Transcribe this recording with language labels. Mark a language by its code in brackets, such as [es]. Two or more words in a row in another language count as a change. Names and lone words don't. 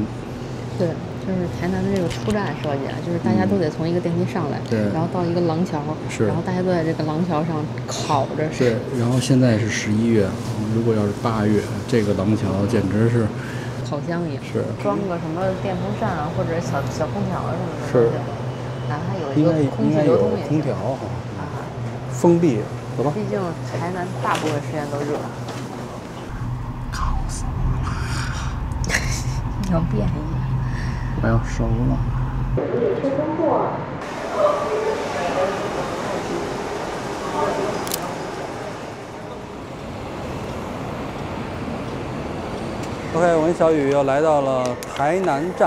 [zh] 對，就是台南的這個出站設計啊，就是大家都得從一個電梯上来，对，然後到一個廊橋，然後大家都在這個廊橋上烤着吃。對，然後現在是11月，如果要是8月，這個廊橋簡直是烤箱一樣。是。裝個什麼電風扇啊，或者小空調什麼的。是。哪怕有一個空氣流通也空調哈。封闭，走吧。畢竟台南大部分时间都热。烤死我了！你要变异。我要熟了。OK， 我跟小雨又来到了台南站。